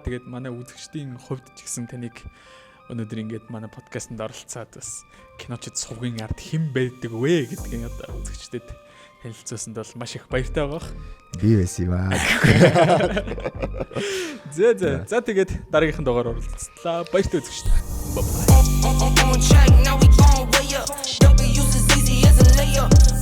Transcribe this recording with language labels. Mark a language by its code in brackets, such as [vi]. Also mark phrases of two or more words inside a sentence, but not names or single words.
[mn] Тэгээд манай үзэгчдийн хувьд ч гэсэн таныг өнөөдөр ингээд манай подкастт оролцоод бас киночд сувгийн ард хэн байдаг вэ гэдгийг одоо үзэгчдэд танилцуулсанд бол маш их баяртай байгаа. Би байсан юм аа. За тэгээд дараагийнхын дугаар оролцлаа. Баяртай үзэгчдээ. [en] On track, now we gon' way up. Don't be used as easy as a layup.